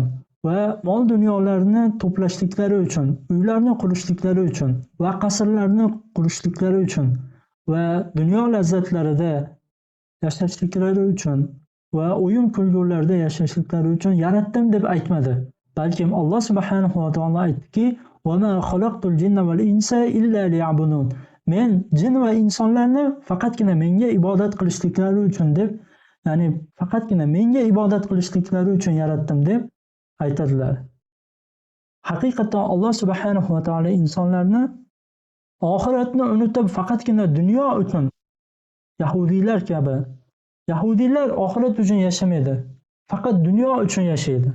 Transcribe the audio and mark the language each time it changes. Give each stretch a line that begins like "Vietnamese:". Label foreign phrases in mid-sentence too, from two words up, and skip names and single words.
Uzbek: Va mol dunyolarni to'plashliklari uchun, uylarni qurishliklari uchun va qasrlarni qurishliklari uchun va dunyo lazzatlarida yashashliklari uchun va o'yin kulgularda yashashliklari uchun yaratdim deb aytmadi. Balkim Alloh
Arabic: سبحانه وتعالى aytdiki, "وما خلقت الجن والإنس إلا ليعبدون."
Uzbek: Men jin va insonlarni faqatgina menga ibodat qilishliklari uchun deb, ya'ni faqatgina menga ibodat qilishliklari uchun yaratdim deb aytadilar. Haqiqatan Alloh
Arabic: سبحانه وتعالى
Uzbek: insonlarni oxiratni unutib faqatgina dunyo uchun, yahudiylar kabi, yahudiylar oxirat uchun yashamaydi, faqat dunyo uchun yashaydi.